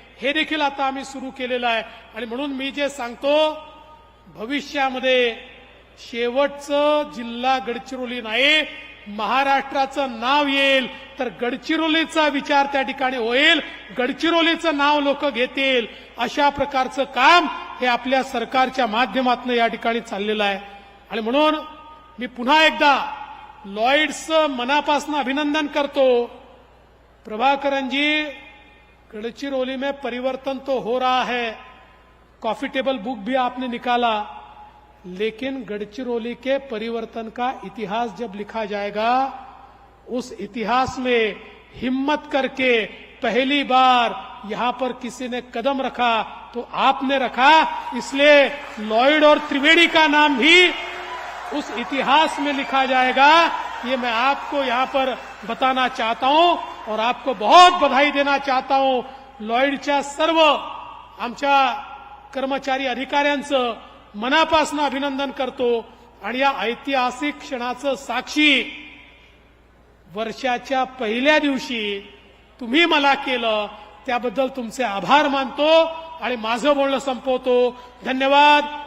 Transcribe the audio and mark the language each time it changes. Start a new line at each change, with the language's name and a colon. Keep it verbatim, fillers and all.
Marathi: हे देखील आता आम्ही सुरू केलेलं आहे. आणि म्हणून मी जे सांगतो, भविष्यामध्ये शेवटचं जिल्हा गडचिरोली नाही, महाराष्ट्राचं नाव येईल तर गडचिरोलीचा विचार त्या ठिकाणी होईल, गडचिरोलीचं नाव लोक घेतील. अशा प्रकारचं काम हे आपल्या सरकारच्या माध्यमातून या ठिकाणी चाललेलं आहे. आणि म्हणून मी पुन्हा एकदा लॉईडचं मनापासून अभिनंदन करतो.
Hindi: प्रभाकरनजी, गडचिरोली में परिवर्तन तो हो रहा है, कॉफी टेबल बुक भी आपने निकाला, लेकिन गडचिरोली के परिवर्तन का इतिहास जब लिखा जाएगा उस इतिहास में हिम्मत करके पहली बार यहां पर किसी ने कदम रखा तो आपने रखा, इसलिए लॉयड और त्रिवेणी का नाम भी उस इतिहास में लिखा जाएगा. ये मैं आपको यहां पर बताना चाहता हूं और आपको बहुत बधाई देना चाहता हूं.
Marathi: लॉयडच्या सर्व आमच्या कर्मचारी अधिकाऱ्यांचं मनापासून अभिनंदन करतो. आणि या ऐतिहासिक क्षणाचं साक्षी वर्षाच्या पहिल्या दिवशी तुम्ही मला केलं, त्याबद्दल तुमचे आभार मानतो आणि माझं बोलणं संपवतो. धन्यवाद.